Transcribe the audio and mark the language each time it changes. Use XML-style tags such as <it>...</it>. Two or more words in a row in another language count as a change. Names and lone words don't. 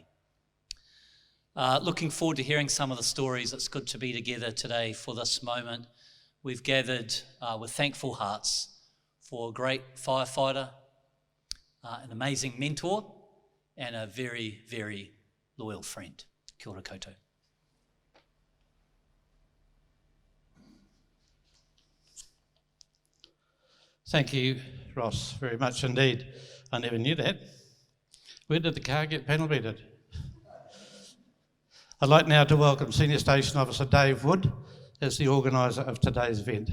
<en>Looking forward to hearing some of the stories. It's good to be together today for this moment. We've gathered with thankful hearts for a great firefighter, an amazing mentor, and a very, very loyal friend.</en> <mi>Kia ora koutou.</mi> <en>Thank you, Ross, very much indeed. I never knew that. Where did the car get panel beated? I'd like now to welcome Senior Station Officer Dave Wood as the organiser of today's event.</en>